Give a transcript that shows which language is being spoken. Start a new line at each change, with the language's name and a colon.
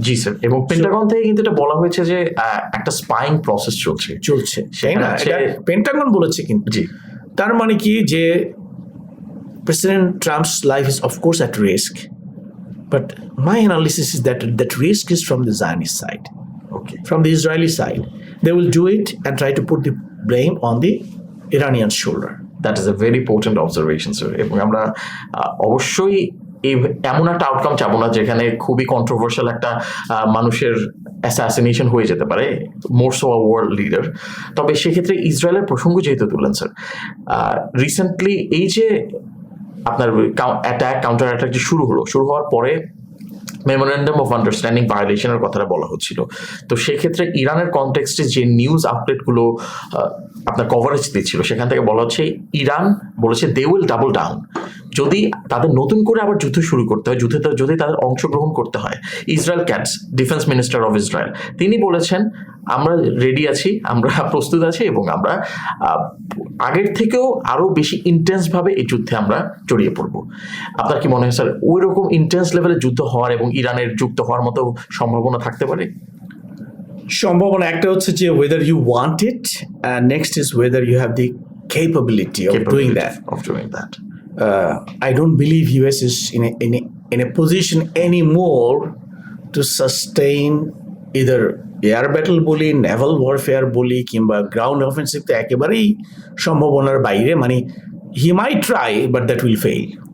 Bangla: জি sir, এবং Pentagon থেকে কিন্তু এটা বলা হয়েছে যে একটা স্পাইং প্রসেস চলছে, তাই না? এটা পেন্টাগন বলেছে কিন্তু। জি, তার মানে কি যে
English: President Trump's life is of course at risk, but my analysis is that risk is from the Zionist side, from the Israeli side. They will do it and try to put the blame on the Iranian shoulder. That is a very potent observation, sir.
Bangla: এবং আমরা অবশ্যই এমন একটা outcome চাবো না যেখানে খুবই controversial একটা মানুষের অ্যাসাসিনেশন হয়ে যেতে পারে,
English: More so a world leader.
Bangla: তবে সেক্ষেত্রে ইসরায়েলের প্রসঙ্গ যেহেতু তুললেন স্যার, রিসেন্টলি এই যে আপনার অ্যাটাক, কাউন্টার অ্যাটাক যে শুরু হওয়ার পরে মেমোরেন্ডাম অফ আন্ডারস্ট্যান্ডিং ভায়োলেশনের কথাটা বলা হচ্ছিল। তো সেক্ষেত্রে ইরানের কনটেক্সটে যে নিউজ আপডেটগুলো আপনার কভারেজ দিচ্ছিল, সেখান থেকে বলা হচ্ছে ইরান বলেছে
English: they will double down
Bangla: যদি তাদের নতুন করে আবার যুদ্ধ শুরু করতে হয়, যুদ্ধে যদি তাদের অংশগ্রহণ করতে হয়। Israel cats, defence minister of Israel, তিনি বলেছেন আমরা রেডি আছি, আমরা প্রস্তুত আছি, এবং আমরা আগের থেকেও আরো বেশি ইন্টেন্সভাবে এই যুদ্ধে আমরা জড়িয়ে পড়ব। আপনার কি মনে হয় স্যার ওই রকম ইন্টেন্স লেভেলে যুদ্ধ হওয়ার এবং ইরানের যুক্ত হওয়ার মতো সম্ভাবনা থাকতে পারে? সম্ভাবনা একটা হচ্ছে যে
English: whether you want it, and next is whether you have the capability of doing that. I don't believe US is in a position anymore to sustain either
Bangla: air battle বলি, নেভাল ওয়ারফেয়ার বলি, কিংবা গ্রাউন্ড অফেন্সিভ তো একেবারেই সম্ভাবনার বাইরে।
English: মানে he may try but that will fail